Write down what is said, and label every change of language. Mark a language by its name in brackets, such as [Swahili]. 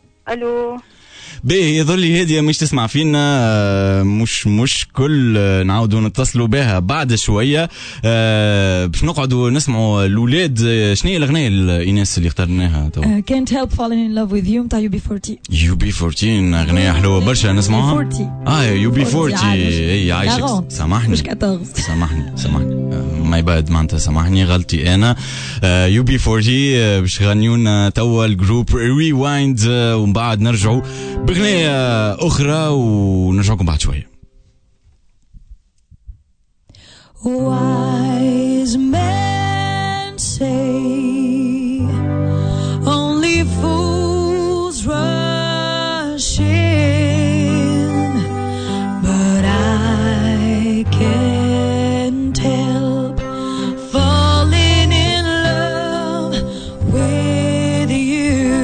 [Arabic] الو بيه يظل هادية مش تسمع فينا مش مشكل نعود نتصلوا بها بعد شوية باش نقعدوا نسمعوا الأولاد شنية الأغنية الإناس اللي اخترناها طبعا. [English] Can't help falling in love with you متاع UB40 [Arabic] UB40 أغنية حلوة برشا نسمعها UB40 عايشك سامحني مش 14 سامحني سامحني ماي باد معناتها سامحني غلطي أنا UB40 باش غنيونا توا الجروب ريوايند ومن بعد نرجعوا بغنية أخرى ونرجعكم بعد شوية [English] Wise men say Only fools rush in But I can't help Falling in love with you